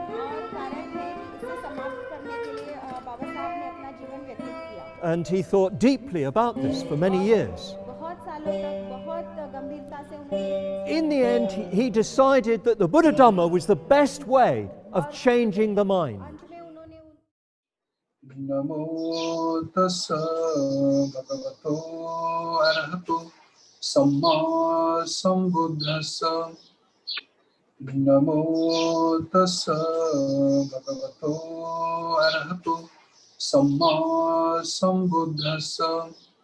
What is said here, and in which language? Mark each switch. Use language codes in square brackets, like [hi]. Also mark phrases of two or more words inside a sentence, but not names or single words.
[en] And he thought deeply about this for many years. In the end, he decided that the Buddha Dhamma was the best way of changing the mind. [pi] Namo tassa bhagavato arahato samma sambuddhassa. Namo tassa bhagavato arahato samma sambuddhassa.